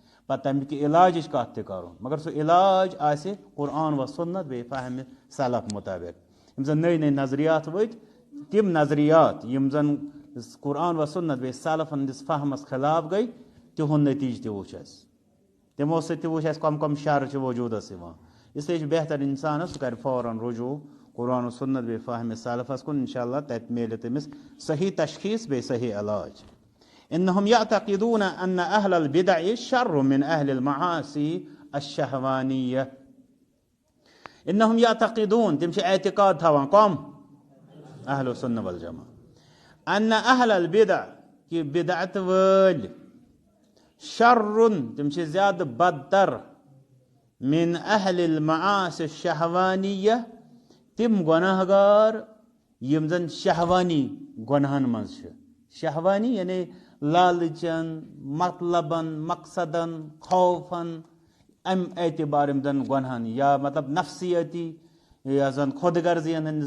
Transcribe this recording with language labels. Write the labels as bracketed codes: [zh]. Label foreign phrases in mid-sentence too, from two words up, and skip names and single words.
[ks] پتہٕ تَمِکۍ علاجٕچ کَتھ تہِ کَرُن مگر سُہ علاج آسہِ قرآن و سُنت بیٚیہِ فہمِ سلف مُطٲبق یِم زَن نٔے نٔے نظریات ؤتھۍ تِم نظریات یِم زَن قرآن و سُنت بیٚیہِ سلفن ہٕنٛدِس فہمس خلاف گٔے تِہُنٛد نٔتیٖجہٕ تہِ وٕچھ اَسہِ تِمو سۭتۍ تہِ وٕچھ اَسہِ کَم شَر چھِ وجوٗدس یِوان اِسلیے چھُ بہتر اِنسانس سُہ کَرِ فوراً رجوٗع قرآن و سُنت بیٚیہِ فہمِ سلفس کُن اِنشاء اللہ تَتہِ میلہِ تٔمِس صحیح تشخیٖص بیٚیہِ صحیح علاج [ar] إنهم يعتقدون أن أهل البدع شر من أهل المعاصي الشهوانية إنهم يعتقدون [ks] تم چھِ اعتقاد تھاوان کم [ar] أهل السنة والجماعة أن أهل البدع [ks] کہ بدعت وٲلۍ شر تم چھِ زیادٕ بدتر [ar] من أهل المعاصي الشهوانية [ks] تم گۄناہ گار یِم زن شہوانی گۄنہن منٛز چھِ شہوانی یعنی لالچن مطلبن مقصدن خوفن امہِ اعتبار یِم زن گۄنہن یا مطلب نفسیٲتی یا زن خۄد غرضین ہٕنٛدِس